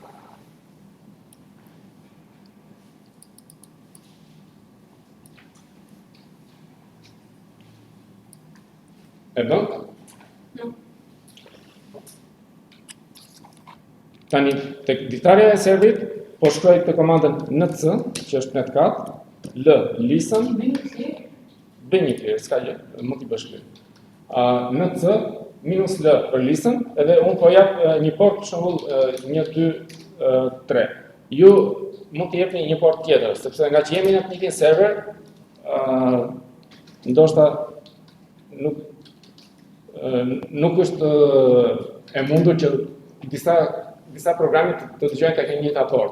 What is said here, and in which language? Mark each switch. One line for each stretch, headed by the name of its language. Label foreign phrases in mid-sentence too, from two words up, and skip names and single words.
Albanian: E bën? Tani, tek dritarja e serverit, po shkruaj këtë komandën nc, që është netcat, listen, bëj një clear, s'ka gjë, mund t'i bësh clear. Nc minus l për listen, edhe unë po jap një port për shembull 1, 2, 3. Ju mund t'i jepni një port tjetër, sepse nga që jemi në të njëjtin server, ndoshta nuk është e mundur që disa programe të dëgjojnë tek një njëjta port.